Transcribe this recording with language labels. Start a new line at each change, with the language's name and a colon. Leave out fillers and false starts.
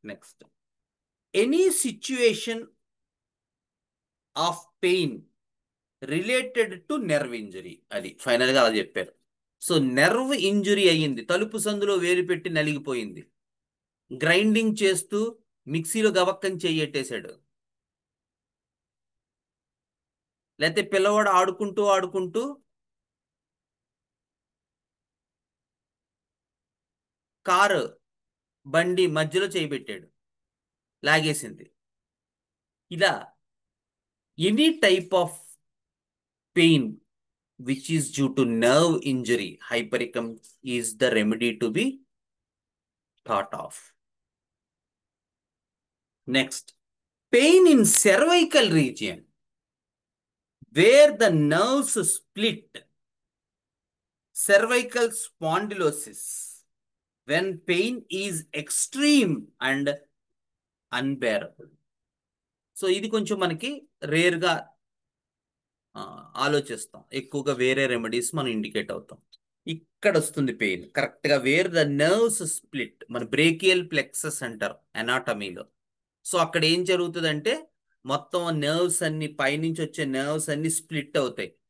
English: Next, any situation of pain related to nerve injury.
Telugu: అది ఫైనల్గా అలా చెప్పారు. సో నెర్వ్ ఇంజురీ అయ్యింది, తలుపు సందులో వేలు పెట్టి నలిగిపోయింది, గ్రైండింగ్ చేస్తూ మిక్సీలో గవక్కని చెయ్యెట్టేశాడు, లేకపోతే పిల్లవాడు ఆడుకుంటూ కారు బండి మధ్యలో చేయబెట్టాడు, లాగేసింది.
English: ఇలా any type of pain which is due to nerve injury, hypericum is the remedy to be thought of. Next, pain in cervical region where the nerves split, cervical spondylosis, when pain is extreme and unbearable.
Telugu: So ఇది కొంచెం మనకి రేర్గా ఆలోచిస్తాం, ఎక్కువగా వేరే remedies మనం indicate అవుతాం. ఇక్కడ వస్తుంది పెయిన్ కరెక్ట్గా
English: where the nerves split,
Telugu: మన బ్రేకియల్ ప్లెక్సస్ అంటారు అనాటమీలో. సో అక్కడ ఏం జరుగుతుందంటే మొత్తం నర్వ్స్ అన్ని పైనుంచి వచ్చే నర్వ్స్ అన్ని స్ప్లిట్ అవుతాయి.